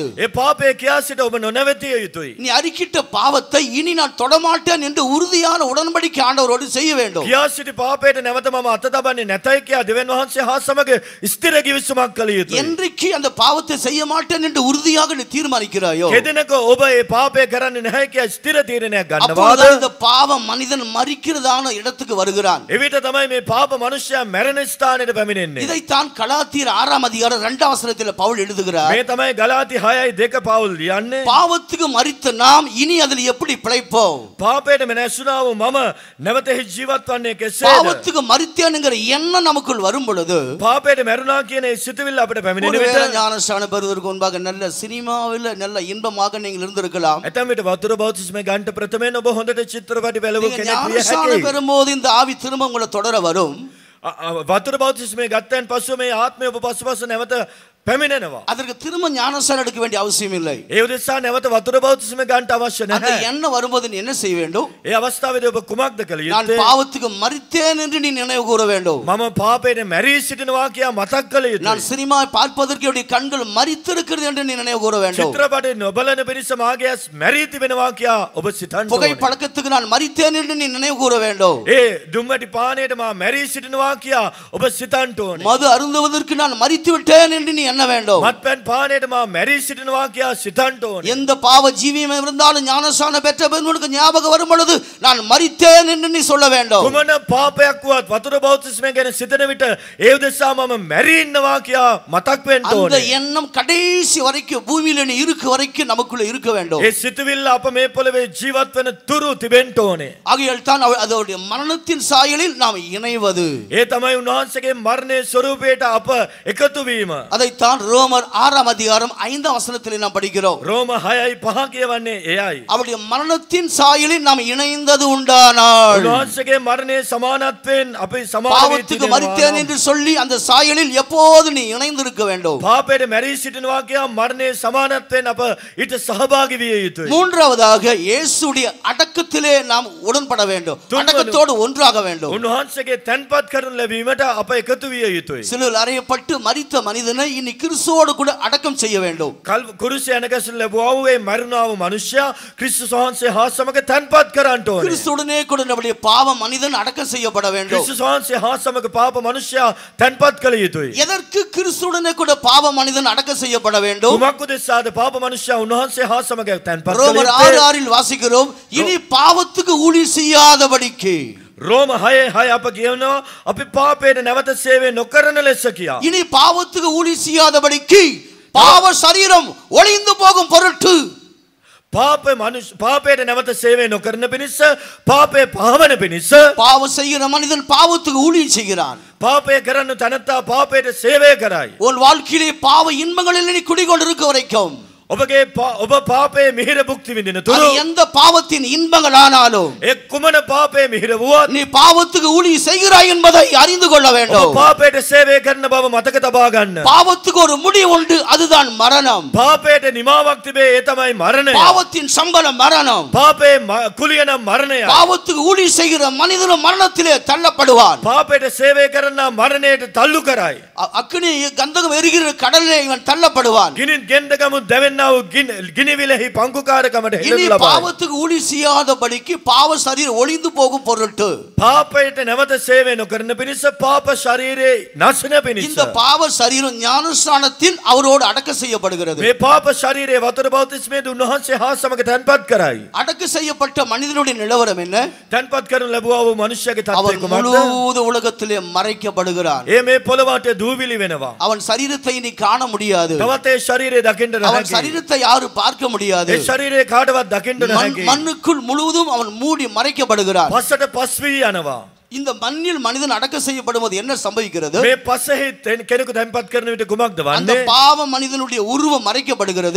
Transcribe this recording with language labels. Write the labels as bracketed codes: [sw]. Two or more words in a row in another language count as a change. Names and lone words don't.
[si] ඒ පාපේ කියා සිට ඔබ නොනවතිය යුතුයි. [ta] நீ அறிக்கிட்ட பாவத்தை இனி நான் தொடமாட்டேன் என்று உறுதியான உடன்படிக்கை ஆண்டவரோடு செய்ய வேண்டும். [si] කියා සිටි පාපයට නැවත මම අත තබන්නේ නැතයි කියා දෙවියන් වහන්සේ හා සමග ස්ථිර කිවිසුමක් කළ යුතුයි. [ta] என்றைக்கு அந்த பாவத்தை செய்ய மாட்டேன் என்று உறுதியாக நீ தீர்மானிக்கிறாயோ [si] කෙදෙනක ඔබ ඒ පාපය කරන්නේ නැහැ කියලා ස්ථිර තීරණයක් ගන්නවාද [ta] அப்பொழுதுதான் இந்த பாவ மனிதன் மரிக்கிறதான இடத்துக்கு வருகிறான் [si] එවිට තමයි මේ පාප මනුෂ්‍යයා මැරෙන ස්ථානෙට පැමිණෙන්නේ [ta] இதைத்தான் கலாத்தியர் 6 அதிகாரம் 2 வசனத்தில் பவுல் எழுதுகிறார் [si] මේ තමයි ගලාති 6:2 පවුල් ලියන්නේ [ta] பாவத்துக்கு மரித்த நாம் இனி அதில் எப்படி பிழைப்போம் [si] පාපයට මෙනැසුණා වූ මම නැවත ජීවත් වන්නේ කෙසේද [ta] பாவத்துக்கு மரித்தேன்ங்கிற எண்ணம் நமக்குள் வரும் பொழுது [si] පාපයට මැරුණා කියන ඒ සිතුවිල්ල අපිට පැමිණෙන [ta] ஒருவேளை [si] විට [ta] ஞானஸ்நானம் பெறுவதற்கு முன்பாக நல்ல சினிமாவில் நல்ல இன்பமாக நீங்கள் இருந்திருக்கலாம் [si] ඇතැම් විට වතුර බෞතිස්මය ගන්න ප්‍රථමයෙන් ඔබ හොඳට චිත්‍රපටි බැලුව [ta] நீங்க [si] කෙනෙක් විය [ta] ஞானஸ்நானம் [si] හැකියි [ta] பெறும்போது இந்த ஆவி திரும்ப உங்களை தொடர வரும் [si] වතුර බෞතිස්මය ගත්තයන් පසුව මේ ආත්මය ඔබ පසුපස නැවත පැමිණෙනවා [ta] அதற்கு திரும்ப ஞானஸ்நானம் எடுக்க வேண்டிய அவசியம் இல்லை [si] ඒ උදෙසා නැවත වතුර බෞතිස්මය ගන්න අවශ්‍ය [ta] அந்த [si] නැහැ [ta] எண்ணம் வரும்போது நீ என்ன செய்ய வேண்டும் [si] ඒ අවස්ථාවේදී ඔබ කුමක්ද කළ [ta] நான் [si] යුත්තේ [ta] பாவத்துக்கு மரித்தேன் என்று நீ நினைவு கூற வேண்டும் [si] මම පාපයට මැරී සිටිනවා කියා මතක් කළ [ta] நான் [si] යුතුයි [ta] சினிமா பார்ப்பதற்கு என்னுடைய கண்கள் மரித்திருக்கிறது என்று நீ நினைவு கூற வேண்டும் [si] චිත්‍රපටය නොබලන පිරිස මාගේ ඇස් මැරී තිබෙනවා කියා ඔබ සිතන්න [ta] புகை [si] ඕනේ [ta] பழக்கத்துக்கு நான் மரித்தேன் என்று நீ நினைவு கூற வேண்டும் [si] ඒ දුම්වැටි පානයට මා මැරී සිටිනවා කියා ඔබ සිතන්න ඕනේ [ta] மது அருந்துவதற்கு நான் மரித்து விட்டேன் என்று நீ எண்ண வேண்டும் [si] මත්පැන් පානයට මා මැරී සිටිනවා කියා සිතන්න ඕනේ [ta] எந்த பாவ ஜீவியம் இருந்தாலும் ஞானஸ்நானம் பெற்ற பின் உனக்கு ஞாபகம் வரும் பொழுது நான் மரித்தேன் என்று நீ சொல்ல வேண்டும் [si] කුමන පාපයක් වුවත් වතුර බෞතිස්මය ගැන සිතන විට ඒ උදෙසා මම මැරී ඉන්නවා කියා මතක් වෙන්න [ta] அந்த [si] ඕනේ [ta] எண்ணம் கடைசி வரைக்கும் பூமியில நீ இருக்க வரைக்கும் நமக்குள்ள இருக்க வேண்டும் [si] ඒ සිතුවිල්ල අප මේ පොළවේ ජීවත් වෙන තුරු තිබෙන්න ඕනේ [ta] ஆகையால் தான் அதோடைய மரணத்தின் சாயலில் நாம் இணைவது [si] ඒ තමයි උන්වහන්සේගේ මරණයේ ස්වරූපයට අප එකතු වීම [ta] அதைத்தான் ரோமர் 6 அதிகாரம் 5 வசனத்தில் நாம் படிக்கிறோம் [si] රෝම 6:5 කියවන්නේ එයයි [ta] அவருடைய மரணத்தின் சாயலில் நாம் இணைந்தது உண்டானால் [si] උන්වහන්සේගේ මරණයේ සමානත්වයෙන් අපි සමාන වී [ta] பாவத்துக்கு மரித்தேன் [si] සිටිනවා [ta] என்று சொல்லி அந்த சாயலில் எப்போது நீ இணைந்திருக்க வேண்டும் [si] පාපයට මැරී සිටිනවා කියා මරණයේ සමානත්වයෙන් අප ඊට සහභාගී විය යුතුයි [ta] மூன்றாவதாக இயேசுடைய அடக்கத்திலே நாம் உடன்பட வேண்டும் அடக்கத்தோடு ஒன்றாக வேண்டும் [si] උන්වහන්සේගේ තැන්පත් කරනු ලැබීමට අප එකතු විය යුතුයි [ta] சிலுவையில் அறையப்பட்டு மரித்த மனிதனை இனி கிறிஸ்துவோடு கூட අடக்கம் செய்ய வேண்டும் [si] කුරුසිය යනකසල ලැබුවා වූ ඒ මරුණා වූ මනුෂ්‍යයා ක්‍රිස්තුස් වහන්සේ හා සමග තැන්පත් කරන්නට ඕනේ [ta] கிறிஸ்துவுடனே கூட நம்முடைய பாவ மனிதன் அடக்கம் செய்யப்பட வேண்டும் [si] ක්‍රිස්තුස් වහන්සේ හා සමග පාප මනුෂ්‍යයා තැන්පත් කළ යුතුයි [ta] எதற்கு கிறிஸ்துவுடனே கூட பாவ மனிதன் அடக்கம் செய்யப்பட வேண்டும் [si] කුමක් උදෙසාද පාප මනුෂ්‍යයා උන්වහන්සේ හා සමග තැන්පත් කළ [ta] ரோமர் [si] යුත්තේ [ta] 6:6 வாசிக்கிறோம் இனி பாவத்துக்கு ஊழியம் செய்யாதபடிக்கு [si] රෝම 6:6 අප කියනවා අපි පාපයට නැවත සේවය නොකරන ලෙස කියා [ta] இனி பாவத்துக்கு ஊழியம் செய்யாதபடிக்கு பாவ சரீரம் ஒளிந்து போகும் பொருட்டு [si] පාපයට නැවත සේවය නොකරන පිණිස පාපය පහවන පිණිස [ta] பாவம் செய்கிற மனிதன் பாவத்துக்கு ஊழியம் செய்கிறான் [si] පාපය කරන්න තැනැත්තා පාපයට සේවය කරයි [ta] உன் வாழ்க்கையிலே பாவ இன்பங்களில் நீ குடிகொண்டிருக்க வரைக்கும் [si] ඔබගේ ඔබ පාපයේ මිහිර භුක්ති විඳින [ta] அது [si] තුරු [ta] எந்த பாவத்தின் இன்பங்கள் ஆனாலும் [si] ඒ කුමන පාපයේ මිහිර වුවත් [ta] நீ பாவத்துக்கு ஊழியம் செய்கிறாய் என்பதை அறிந்து கொள்ள [si] ඔබ [ta] வேண்டும் [si] පාපයට සේවය කරන බව මතක තබා ගන්න [ta] பாவத்துக்கு ஒரு முடிவு உண்டு அதுதான் மரணம் [si] පාපයට නිමාවක් තිබේ ඒ තමයි මරණය [ta] பாவத்தின் சம்பளம் மரணம் [si] පාපයේ කුලිය නම් මරණය [ta] பாவத்துக்கு ஊழியம் செய்கிற மனிதனும் மரணத்திலே தள்ளப்படுவான் [si] පාපයට සේවය කරන මරණයට තල්ලු කරයි [ta] அக்னி கந்தகம் எரிகிற கடலிலே இவன் தள்ளப்படுவான் [si] ගිනින් ගෙන්දගමු දැවෙන්නා වූ ගිනිවිලෙහි පංකුකාරකමට [ta] இனி [si] හෙළු ලබයි [ta] பாவத்துக்கு ஊழியம் செய்யாதபடிக்கு பாவ சரீரம் ஒளிந்து போகும் பொருட்டு [si] පාපයට නැවත සේවය නොකරන පිණිස පාප ශරීරයේ නැසෙන පිණිස [ta] இந்த பாவ சரீரம் ஞானஸ்நானத்தில் அவரோடு அடக்கம் செய்யப்படுகிறது [si] මේ පාප ශරීරයේ වතුර බෞතිස්මයේදී උන්වහන්සේ හා සමග තැන්පත් කරයි [ta] அடக்கம் செய்யப்பட்ட மனிதனுடைய நிலவரம் என்ன [si] තැන්පත් කරනු ලැබුවා වූ මනුෂ්‍යගේ තත්ත්වය [ta] அவன் [si] කුමක්ද [ta] முழு உலகத்திலே மறைக்கப்படுகிறான் [si] ඒ මේ පොළවට දූවිලි වෙනවා [ta] அவன் சரீரத்தை நீ காண முடியாது [si] තවත් ඒ ශරීරය දකින්න [ta] அவன் [si] නැහැ [ta] சரீரத்தை யாரும் பார்க்க முடியாது [si] ඒ ශරීරයේ කාටවත් දකින්න නැහැ [ta] மண்ணுக்குள் முழுவதும் அவன் மூடி மறைக்கப்படுகிறான் [si] පස්සට පස් වී යනවා [ta] இந்த மண்ணில் மனிதன் அடக்கம் செய்யப்படும்போது என்ன சம்பவிக்கிறது [si] මේ පස්සෙහි කෙනෙකු තැන්පත් කරන විට කුමක්ද [ta] அந்த [si] වන්නේ [ta] பாவ மனிதனுடைய உருவம் மறைக்கப்படுகிறது